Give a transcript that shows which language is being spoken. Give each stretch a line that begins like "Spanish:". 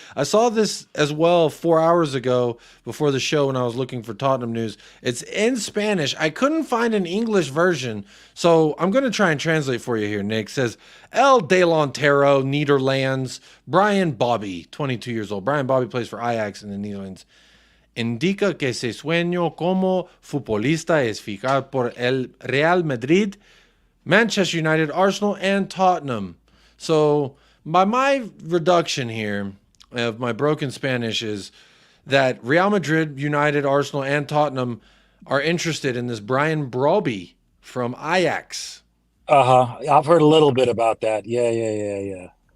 English: I saw this as well 4 hours ago before the show when I was looking for Tottenham news. It's in Spanish. I couldn't find an English version, so I'm going to try and translate for you here, Nick. It says,
Spanish: El Delantero,
English: Netherlands, Brian Bobby, 22 years old. Brian Bobby plays for Ajax in the Netherlands.
Spanish: Indica que su sueño como futbolista es fijar por el Real Madrid, Manchester United, Arsenal, and Tottenham.
English: So by my reduction here of my broken Spanish is that Real Madrid, United, Arsenal, and Tottenham are interested in this Brian Broby from Ajax. I've heard a little bit about that. Yeah.